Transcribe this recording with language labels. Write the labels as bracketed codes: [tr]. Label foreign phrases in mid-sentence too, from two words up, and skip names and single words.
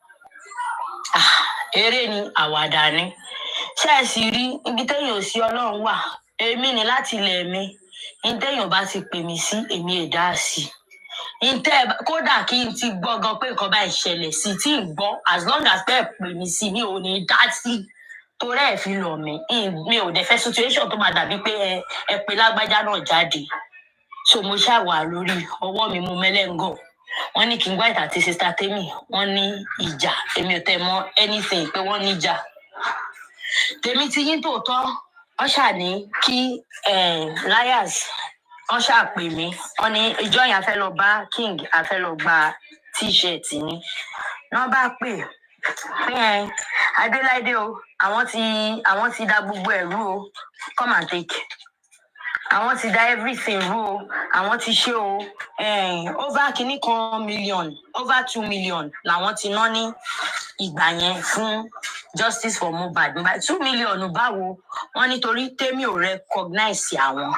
[yo] Eré ni àwàdà ni. Ṣé ẹ sì rí ibi téèyàn ò sí Ọlọ́run wà? Èmi ni láti ilẹ̀ mi. Ní téèyàn bá ti pè mí sí èmi ẹ̀ dá sí. Kódà kí n ti gbọ́ gan pé nǹkan báyìí ṣẹlẹ̀ sí tí ń gbọ́ [en] as long as [yo] bẹ́ẹ̀ pè mí sí mi ò ní dá sí. Torí ẹ̀ fi lọ̀ mí. Mi ò dẹ̀ fẹ́ situation tó máa dàbí pé ẹ pé lágbájá náà jáde. So mo ṣàwà lórí ọwọ́ mi mo mẹ́lẹ́ngàn. Wọ́n ní King White àti Sister Temi wọ́n ní ìjà. Èmi ò tẹ́ mọ̀ anything pé wọ́n ní ìjà. Tèmi ti yín tòótọ́ wọ́n ṣà ní kí Liars wọ́n ṣà pè mí. Wọ́n ní ìjọ yẹn a fẹ́ lọ bá King a fẹ́ lọ gba t-shirt ni. Wọ́n bá pè pé Adéláìdé o àwọn ti dá gbogbo ẹ̀rú o [en] come and take. [yo] Àwọn ti dá everything rú o àwọn ti ṣe o over kìíní kan million over 2 million làwọn ti ná ní ìgbà yẹn fún Justice for Mohbad. 2 million báwo wọ́n nítorí Temi ò recognize àwọn.